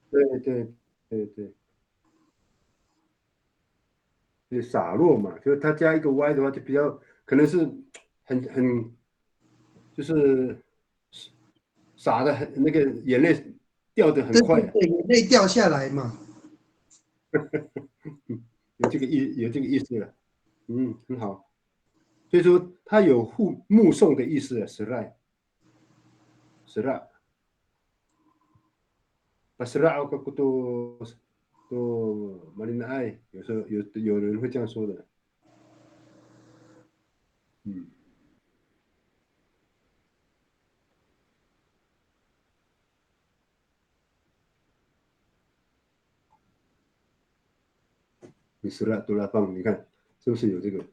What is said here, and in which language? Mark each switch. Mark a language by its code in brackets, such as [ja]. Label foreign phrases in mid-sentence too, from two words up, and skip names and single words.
[zh] 对对对对，就洒落嘛，就是它加一个 Y 的话，就比较可能是很就是洒的很那个眼泪掉的很快啊，对对对，眼泪掉下来嘛。有这个意思了，很好。所以说它有目送的意思啊，是啦。 [id] Pasrah aku tuh Marina Ai， [zh] 有时候有人会这样说的，嗯，你死了多拉放，你看是不是有这个？